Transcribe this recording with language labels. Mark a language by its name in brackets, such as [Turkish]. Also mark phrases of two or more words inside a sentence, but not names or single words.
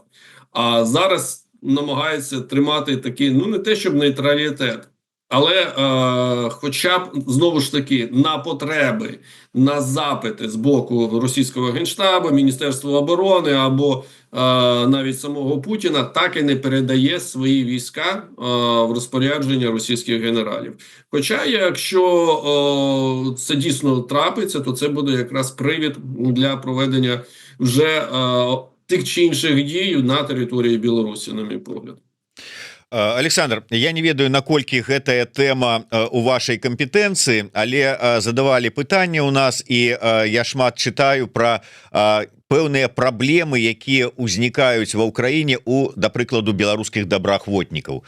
[Ukrainian] А зараз намагається тримати такий, не те щоб нейтралітет, але хоча б, знову ж таки, на потреби, на запити з боку російського генштабу, Міністерства оборони або навіть самого Путіна, так і не передає свої війська в розпорядження російських генералів. Хоча, якщо це дійсно трапиться, то це буде якраз привід для проведення вже тих чи інших дій на території Білорусі, на мій погляд. [Belarusian] Александр, я не ведаю, наколькі гэтая тэма у вашай кампетэнцыі, але задавалі пытанне ў нас, і я шмат чытаю пра пэўныя праблемы, якія ўзнікаюць ва ўкраіне у, да прыкладу, беларускіх добраахвотнікаў.